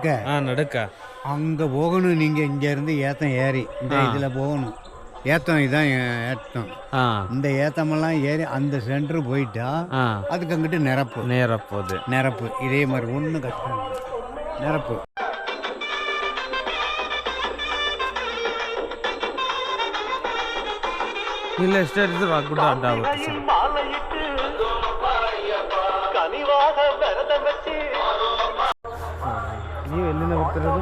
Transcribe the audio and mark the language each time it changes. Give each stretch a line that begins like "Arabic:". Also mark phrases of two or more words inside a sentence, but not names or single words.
Tamil: நடுக்க அங்க போகணும். நீங்க இங்க இருந்து ஏத்தம் ஏறி இந்த இதுல போகணும். ஏத்தம் இதான் ஏத்தம். இந்த ஏத்தமெல்லாம் ஏறி அந்த சென்டர் போயிட்டா அதுக்கு அங்கிட்டு நிரப்பு இதே மாதிரி ஒன்றும் கஷ்டம் நிரப்பு.
Kannada: ಇಲ್ಲ ಎಷ್ಟೇ ಇದ್ರೂ ಗುಡ್ಡ ಅಡ್ಡ ಆಗುತ್ತೆ ಸರ್. ನೀವು ಎಲ್ಲಿಂದ ಬರ್ತಿರೋದು?